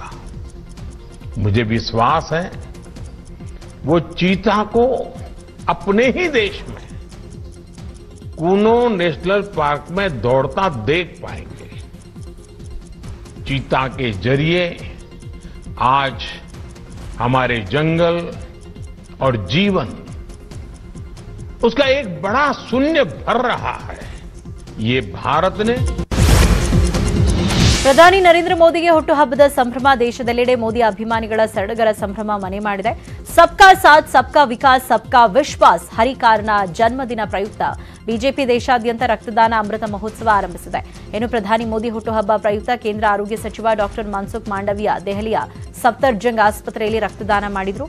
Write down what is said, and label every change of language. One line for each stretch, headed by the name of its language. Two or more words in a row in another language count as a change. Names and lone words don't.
Hindi: मुझे विश्वास है वो चीता को अपने ही देश में कुनो नेशनल पार्क में दौड़ता देख पाएंगे. चीता के जरिए आज हमारे जंगल और जीवन उसका एक बड़ा शून्य भर रहा है. ये भारत ने
Kannada: ಪ್ರಧಾನಿ ನರೇಂದ್ರ ಮೋದಿಗೆ ಹುಟ್ಟುಹಬ್ಬದ ಸಂಭ್ರಮ. ದೇಶದೆಲ್ಲೆಡೆ ಮೋದಿ ಅಭಿಮಾನಿಗಳ ಸಡಗರ ಸಂಭ್ರಮ ಮನೆ ಮಾಡಿದೆ.
Hindi: सबका साथ सबका विकास सबका विश्वास
Kannada: ಹರಿಕಾರನ ಜನ್ಮದಿನ ಪ್ರಯುಕ್ತ ಬಿಜೆಪಿ ದೇಶಾದ್ಯಂತ ರಕ್ತದಾನ ಅಮೃತ ಮಹೋತ್ಸವ ಆರಂಭಿಸಿದೆ. ಇನ್ನು ಪ್ರಧಾನಿ ಮೋದಿ ಹುಟ್ಟುಹಬ್ಬ ಪ್ರಯುಕ್ತ ಕೇಂದ್ರ ಆರೋಗ್ಯ ಸಚಿವ ಡಾಕ್ಟರ್ ಮನ್ಸುಖ್ ಮಾಂಡವಿಯಾ ದೆಹಲಿಯ ಸಫ್ದರ್ಜಂಗ್ ಆಸ್ಪತ್ರೆಯಲ್ಲಿ ರಕ್ತದಾನ ಮಾಡಿದರು.